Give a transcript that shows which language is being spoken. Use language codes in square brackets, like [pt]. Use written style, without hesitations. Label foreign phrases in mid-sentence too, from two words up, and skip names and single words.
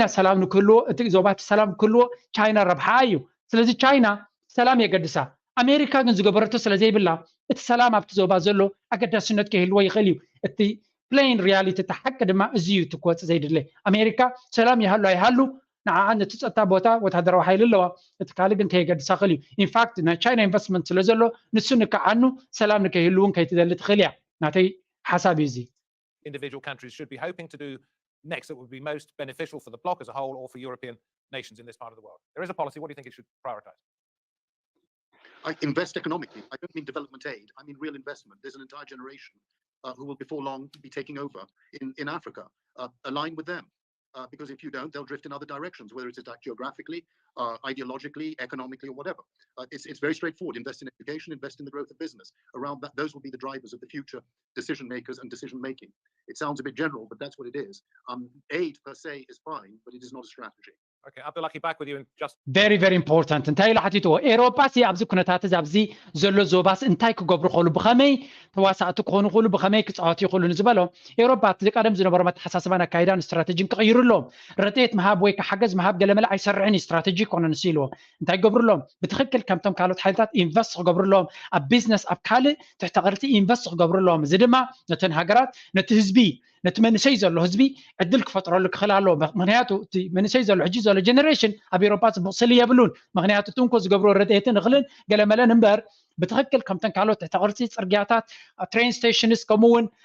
[ti] ሰላም ንክህልዎ እቲ ዞባቲ ሰላም ክህልዎ ቻይና ረብሓ እዩ ስለዚ ቻይና ሰላም የገድሳ ኣሜሪካ ግን ዝገበረቶ ስለዘይብላ እቲ ሰላም ኣብቲ ዞባ ዘሎ ኣገዳስነት ከይህልዎ ይኽእል እዩ እቲ [en] plain reality [ti] እቲ ሓቂ ድማ እዚ እዩ እቲ ክወፅእ ዘይድለ ኣሜሪካ ሰላም ይሃሉ ኣይሃሉ ንዓዓ ነቲ ፀጥታ ቦታ ወታደራዊ ሓይሊ ኣለዋ እቲ ካልእ ግን ከየገድሳ ክእል እዩ [en] in fact [ti] ናይ ቻይና ኢንቨስትመንት ስለ ዘሎ ንሱ ንከዓኑ ሰላም ንከይህሉ እውን ከይትደሊ ትኽእል እያ ናተይ ሓሳብ እዩ እዚ [en] individual countries should be hoping to do next that would be most beneficial for the bloc as a whole or for European nations in this part of the world? There is a policy. What do you think it should prioritize? I invest economically. I don't mean development aid. I mean real investment. There's an entire generation who will before long be taking over in Africa. Align with them. Because if you don't, they'll drift in other directions, whether it's geographically, ideologically, economically, or whatever. It's very straightforward. Invest in education, invest in the growth of business. Around that, those will be the drivers of the future decision makers and decision making. It sounds a bit general, but that's what it is. Aid per se is fine, but it is not a strategy. Okay, Abdullahi, back with you in just very important [ti] እንታይ ኢሉ ሓቲትዎ ኤሮፓስ ኣብዚ ኩነታት ኣብዚ ዘሎ ዞባስ እንታይ ክገብሩ ይኽእሉ ብኸመይ ተዋሳእቲ ክኾኑ ይኽእሉ ብኸመይ ክፃወቱ ይኽእሉ ንዝበሎ ኤሮፓ እቲ ቀደም ዝነበሮም ኣተሓሳስባን ኣካይዳን ስትራቴጂን ክቕይሩሎም ረድኤት ምሃብ ወይ ሓገዝ ምሃብ ገለመለ ኣይሰርሕን ስትራቴጂ ኮነ ንሱ ኢልዎ እንታይ ክገብሩሎም ብትክክል ከምቶም ካልኦት ሓይልታት ኢንቨስት ክገብሩሎም ኣብ ቢዝነስ ኣብ ካልእ ትሕቲ ቅርቲ ኢንቨስት ክገብሩሎም እዚ ድማ ነተን ሃገራት ነቲ ህዝቢ ነቲ መንሰይ ዘሎ ህዝቢ ዕድል ክፈጥረሉ ክኽእል ኣለዎ ምክንያቱ እቲ መንሰይ ዘሎ ሕጂ ዘሎ ጀነሬሽን ኣብ ኤሮፓ ፅቡቅ ስሊ የብሉን ምክንያቱ ትንኮ ዝገብሮ ረድኤትን እኽልን ገለመለን እምበር ብትክክል ከምተን ካልኦት ትሕቲ ቅርፂ ፅርግያታት [en] train stations [ti] ከምኡውን